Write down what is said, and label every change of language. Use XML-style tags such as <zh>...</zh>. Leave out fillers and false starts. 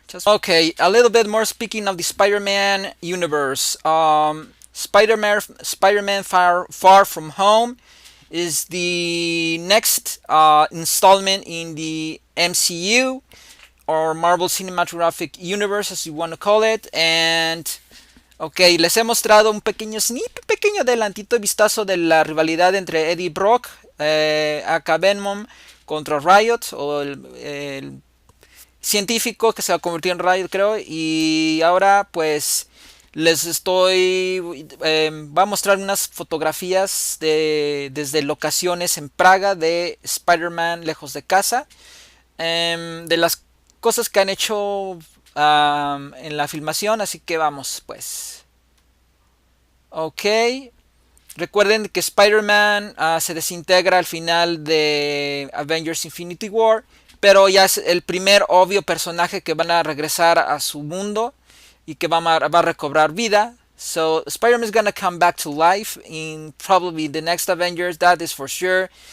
<en>Just okay, a little bit more. Speaking of the Spider-Man universe, Spider-Man Far From Home is the next installment in the MCU, or Marvel Cinematographic Universe, as you want to call it.</en> <es>And ok, les he mostrado un pequeño snip, pequeño adelantito, vistazo de la rivalidad entre Eddie Brock, acá Venom, contra Riot, o el científico que se va a convertir en Riot, creo. Y ahora pues les estoy va a mostrar unas fotografías desde locaciones en Praga de Spider-Man Lejos de Casa, de las cosas que han hecho en la filmación. Así que vamos pues. Ok, recuerden que Spider-Man se desintegra al final de Avengers Infinity War, pero ya es el primer obvio personaje que van a regresar a su mundo y que va a recobrar vida.</es> <en>So Spider-Man is gonna come back to life in probably the next Avengers, that is for sure.</en>